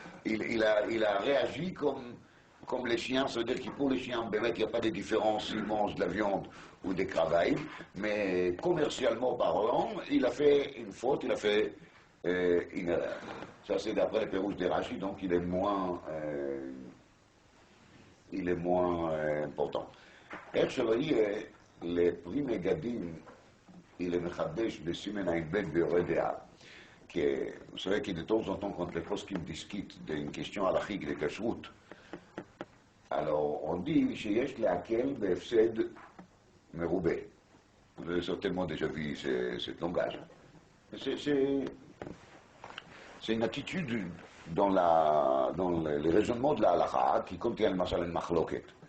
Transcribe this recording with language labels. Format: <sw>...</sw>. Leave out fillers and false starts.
<fr>Il a réagi comme les chiens, ça veut dire que pour les chiens, il n'y a pas de différence s'ils mangent de la viande ou des Kravaim, mais commercialement parlant, il a fait une faute, il a fait une erreur. Ça c'est d'après les pérouges des Rashi, donc il est moins important.</fr> <he>איך שלא יהיה, לפרי מגדים, il est מחדש בסימן הע"ב ביורה דעה.</he> <fr>Vous savez que de temps en temps, quand les poskim discutent d'une question halachique de kashrut, alors on dit שיש להקל בהפסד מרובה. Vous avez certainement déjà vu ce langage. C'est une attitude dans les raisonnements de la halakha qui contient le mashal al-machloket.</fr>